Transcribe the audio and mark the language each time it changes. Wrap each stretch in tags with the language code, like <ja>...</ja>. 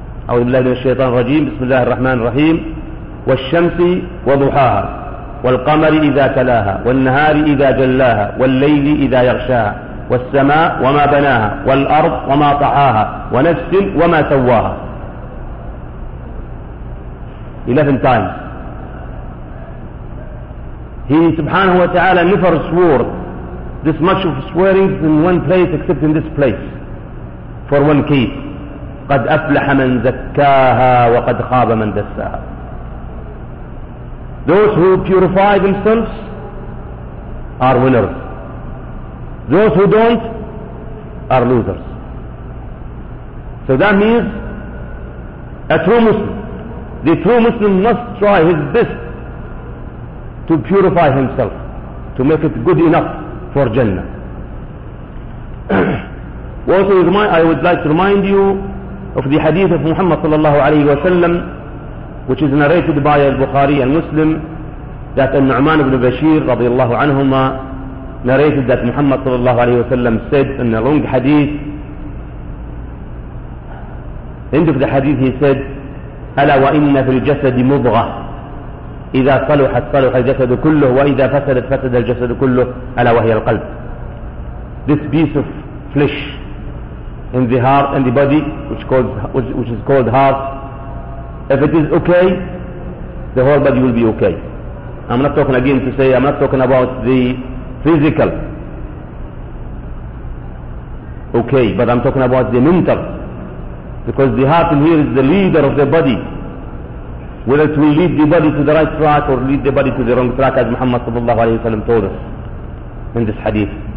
<ar>أعوذ بالله من الشيطان الرجيم. بسم الله الرحمن الرحيم. والشمس وضحاها، والقمر إذا تلاها، والنهار إذا جلاها، والليل إذا يغشاها، والسماء وما بناها، والأرض وما طحاها، ونفس وما سواها.</ar> <en>11 times he subhanahu wa ta'ala never swore this much of swearing in one place except in this place for one case.</en> <ar>قد أفلح من زكاها وقد خاب من دساها.</ar> <en>Those who purify themselves are winners. Those who don't are losers. So that means a true Muslim, the true Muslim must try his best to purify himself, to make it good enough for Jannah. Also, I would like to remind you of the hadith of Muhammad sallallahu alayhi wa sallam, which is narrated by al-Bukhari and Muslim, that An-Nu'man ibn Bashir radiyallahu anhuma narrated that Muhammad sallallahu alayhi wa sallam said in a long hadith. End of the hadith he said,</en> <ar>أَلَا وَإِنَّ فِي الْجَسَدِ مُضْغَةً إِذَا صَلُحَتْ صَلُحَ الْجَسَدُ كُلُّهُ وَإِذَا فَسَدَتْ فَسَدَ الْجَسَدُ كُلُّهُ أَلَا وَهِيَ الْقَلْبُ.</ar> <en>This piece of flesh in the heart and the body, which is called heart, if it is okay, the whole body will be okay. I'm not talking about the physical okay, but I'm talking about the mental, because the heart in here is the leader of the body, whether it will lead the body to the right track or lead the body to the wrong track, as Muhammad sallallahu alayhi wa sallam told us in this hadith.</en>